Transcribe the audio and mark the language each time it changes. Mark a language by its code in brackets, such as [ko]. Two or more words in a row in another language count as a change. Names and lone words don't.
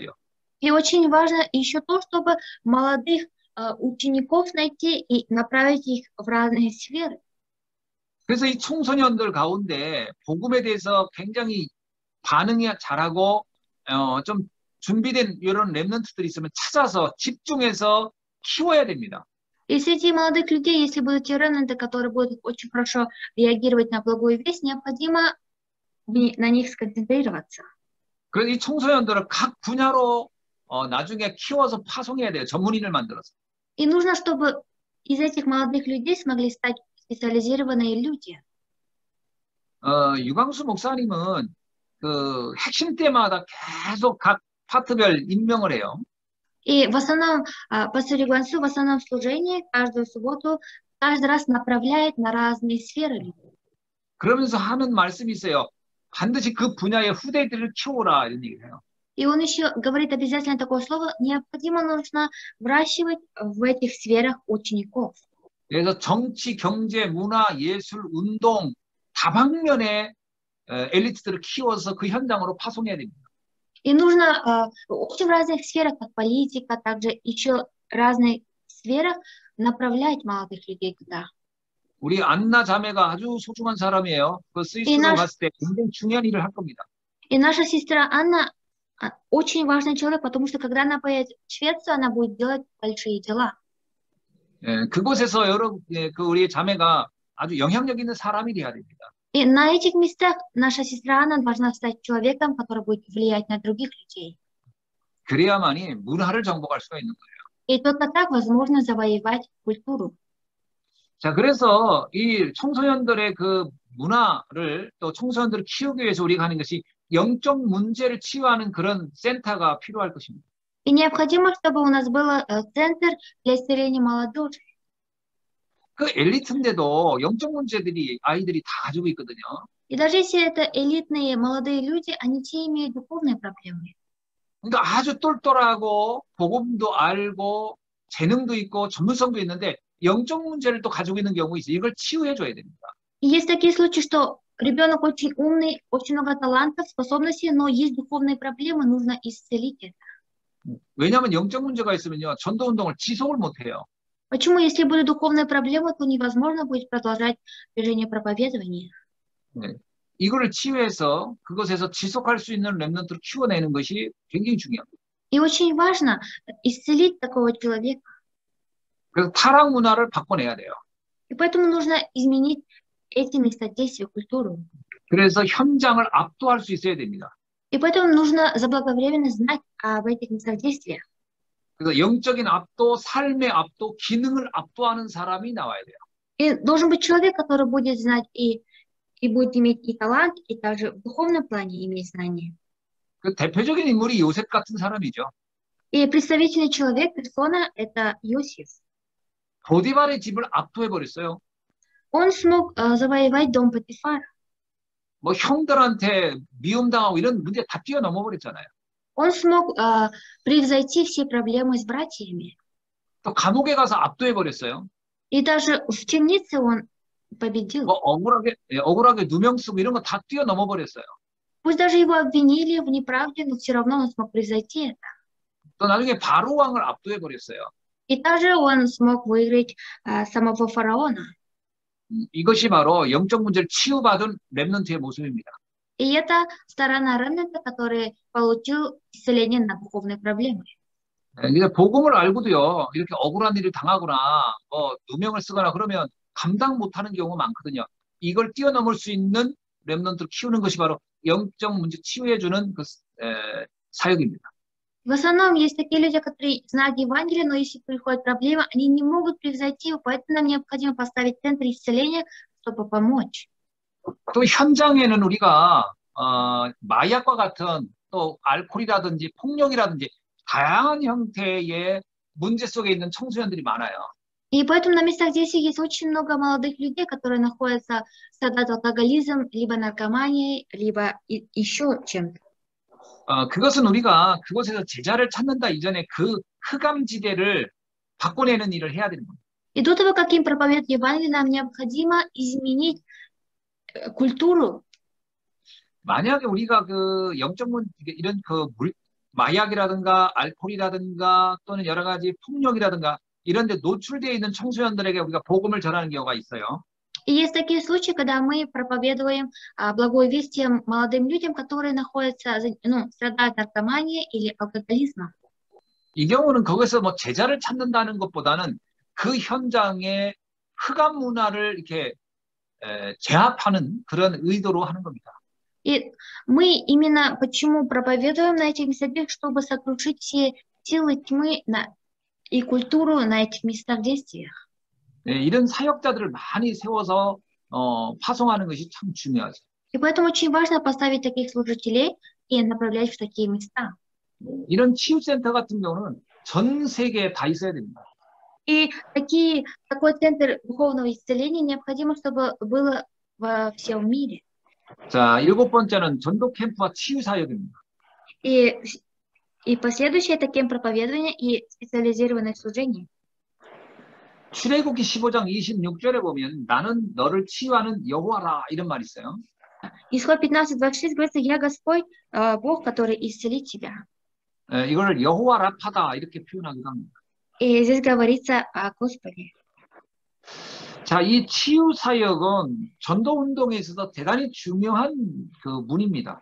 [ru] И очень важно еще то, чтобы молодых учеников найти и направить их в разные сферы. [ko] 그래서 이 청소년들 가운데 복음에 대해서 굉장히 반응이 잘하고 좀 준비된 이런 랩런트들이 있으면 찾아서 집중해서 키워야 됩니다. [ru] И среди молодых людей, если будут те ремнанты, которые будут очень хорошо реагировать на благую весть, необходимо на них сконцентрироваться. [ko] 그래서 이 청소년들을 각 분야로 나중에 키워서 파송해야 돼요. 전문인을 만들어서. [ru] И нужно, чтобы из этих молодых людей смогли стать специализированные люди. [ko] 유광수 목사님은 그 핵심 때마다 계속 각 파트별 임명을 해요. [ru] И в основном, пастор Игуансу в основном служении каждую субботу каждый раз направляет на разные сферы. [ko] 그러면서 하는 말씀이 있어요. 반드시 그 분야의 후대들을 키워라 이런 얘기를 해요. [ru] И он еще говорит обязательно такое слово, необходимо нужно выращивать в этих сферах учеников. [ko] 그래서 정치, 경제, 문화, 예술, 운동 다방면의 엘리트들을 키워서 그 현장으로 파송해야 됩니다. [ru] И нужно очень в разных сферах, как политика, также еще разных сферах направлять молодых людей туда. [ko] 우리 안나 자매가 아주 소중한 사람이에요. 그 스위스로 갔을 때 굉장히 중요한 일을 할 겁니다. [ru] И наша сестра Анна очень важный человек, потому что когда она поедет в Швецию, она будет делать большие дела. [ko] 그곳에서 우리 자매가 아주 영향력 있는 사람이 돼야 됩니다. [ru] И на этих местах наша сестра Анна должна стать человеком, который будет влиять на других людей. [ko] 그래야만이 문화를 정복할 수가 있는 거예요. [ru] И только так возможно завоевать культуру. [ko] 자, 그래서 이 청소년들의 그 문화를 또 청소년들을 키우기 위해서 우리가 하는 것이 영적 문제를 치유하는 그런 센터가 필요할 것입니다. [ru] И необходимо, чтобы у нас был центр для исцеления молодежи. [ko] 그 엘리트인데도 영적 문제들이 아이들이 다 가지고 있거든요. [ru] И даже если это элитные молодые люди, они все имеют духовные проблемы. [ko] 그러니까 아주 똘똘하고 복음도 알고 재능도 있고 전문성도 있는데 영적 문제를 또 가지고 있는 경우 있어요. 이걸 치유해 줘야 됩니다. [ru] И есть такие случаи, что ребенок очень умный, очень много талантов, способностей, но есть духовные проблемы, нужно исцелить это. [ko] 왜냐하면 영적 문제가 있으면요, 전도 운동을 지속을 못 해요. [ru] Почему, если были духовные проблемы, то невозможно будет продолжать движение проповедования. [ko] 네. 이거를 치유해서 그것에서 지속할 수 있는 렘넌트를 키워내는 것이 굉장히 중요합니다. [ru] И очень важно исцелить такого человека. [ko] 그래서 타락 문화를 바꿔내야 돼요. [ru] И поэтому нужно изменить эти места действия, культуру. [ko] 그래서 현장을 압도할 수 있어야 됩니다. [ru] И поэтому нужно заблаговременно знать об этих местах действия. [ko] 그래서 영적인 압도, 삶의 압도, 기능을 압도하는 사람이 나와야 돼요. [ru] И должен быть человек, который будет знать и будет иметь и талант, и также в духовном плане иметь знания. [ko] 그 대표적인 인물이 요셉 같은 사람이죠. [ru] И представительный человек, персона, это Иосиф. [ko] 보디발의 집을 압도해 버렸어요. [ru] Он смог завоевать дом Потифара. [ko] 뭐 형들한테 미움당하고 이런 문제 다 뛰어넘어 버렸잖아요. [ru] Он смог превзойти все проблемы с братьями. [ko] 또 감옥에 가서 압도해 버렸어요. [ru] И даже в темнице он победил. [ko] 뭐 억울하게 누명 쓰고 이런 거 다 뛰어넘어 버렸어요. [ru] Пусть даже его обвинили в неправде, но все равно он смог превзойти это. [ko] 또 나중에 바로 왕을 압도해 버렸어요. [ru] И также он смог выиграть самого фараона. [ko] 이것이 바로 영적 문제를 치유받은 렘넌트의 모습입니다. [ru] И это сторона ремнанта, который получил исцеление на духовные проблемы. [ko] 그러니까 복음을 알고도요, 이렇게 억울한 일을 당하거나, 뭐, 누명을 쓰거나 그러면 감당 못하는 경우가 많거든요. 이걸 뛰어넘을 수 있는 렘넌트를 키우는 것이 바로 영적 문제 치유해주는 그 사역입니다. [ru] В основном есть такие люди, которые знают Евангелие, но если приходят проблемы, они не могут превзойти его, поэтому нам необходимо поставить центр исцеления, чтобы помочь. [ko] 또 현장에는 우리가 마약과 같은 또 알코올이라든지 폭력이라든지 다양한 형태의 문제 속에 있는 청소년들이 많아요. [ru] И поэтому на местах здесь есть очень много молодых людей, которые находятся, страдают алкоголизмом, либо наркоманией, либо еще чем-то. [ko] 그것은 우리가 그곳에서 제자를 찾는다 이전에 그 흑암지대를 바꿔내는 일을 해야 되는 겁니다. [ru] И до того, как им проповедуют Евангелие, нам необходимо изменить культуру. [ko] 만약에 우리가 그 영적 이런 마약이라든가 알코올이라든가 또는 여러 가지 폭력이라든가 이런 데 노출되어 있는 청소년들에게 우리가 복음을 전하는 경우가 있어요. [ru] И есть такие случаи, когда мы проповедуем благую весть тем молодым людям, которые находятся, страдают наркоманией или алкоголизмом. [ko] 이 경우는 거기서 뭐 제자를 찾는다는 것보다는 그 현장의 흑암 문화를 이렇게 제압하는 그런 의도로 하는 겁니다. [ru] И мы именно почему проповедуем на этих местах, чтобы сокрушить все силы тьмы и культуру на этих местах действия. [ko] 이런 사역자들을 많이 세워서 파송하는 것이 참 중요하죠. [ru] И поэтому очень важно поставить таких служителей и направлять в такие места. [ko] 이런 치유센터 같은 경우는 전 세계에 다 있어야 됩니다. [ru] И такой центр духовного исцеления необходимо, чтобы было во всем мире. [ko] 자, 7번째는 전도 캠프와 치유 사역입니다. [ru] И последующее это кемп проповедования и специализированное служение. [ko] 출애굽기 15장 26절에 보면 나는 너를 치유하는 여호와라 이런 말이 있어요. [ru] Исход 15:26 говорится: «Я Господь, Бог, который исцелит тебя». [ko] 이걸 여호와 라파다 이렇게 표현하기도 합니다. [ru] И здесь говорится о Господе. [ko] 자, 이 치유 사역은 전도 운동에 있어서 대단히 중요한 그 문입니다.